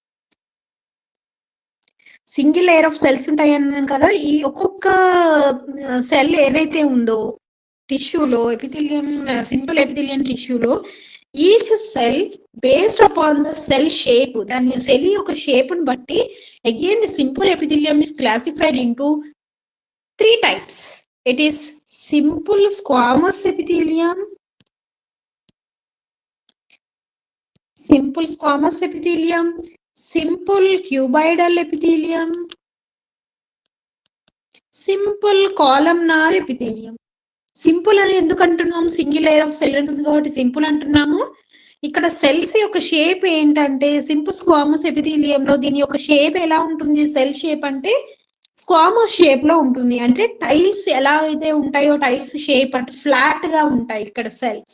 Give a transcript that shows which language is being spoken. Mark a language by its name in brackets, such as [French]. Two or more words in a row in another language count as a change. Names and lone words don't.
[English] single layer of cells [Telugu] ఉంటాయన్నాను కదా, ఈ ఒక్కొక్క సెల్ ఏదైతే ఉందో టిష్యూలో, [English] epithelium simple epithelium tissue lo, each cell based upon the cell shape, [Telugu] దాని సెల్ యొక్క షేప్ ని బట్టి [English] again the simple epithelium is classified into 3 types. It is simple squamous epithelium, simple squamous epithelium, simple cuboidal epithelium, simple columnar epithelium. [Telugu] సింపుల్ అని ఎందుకు అంటున్నాం, [English] single layer of cell [Telugu] ఉంటుంది కాబట్టి సింపుల్ అంటున్నాము. ఇక్కడ సెల్స్ యొక్క షేప్ ఏంటంటే [English] simple squamous epithelium [Telugu] లో దీని యొక్క షేప్ ఎలా ఉంటుంది, [English] cell shape [Telugu] అంటే [English] squamous shape [Telugu] లో ఉంటుంది. అంటే టైల్స్ ఎలా అయితే ఉంటాయో [English] tiles shape [Telugu] అంటే ఫ్లాట్ గా ఉంటాయి ఇక్కడ సెల్స్.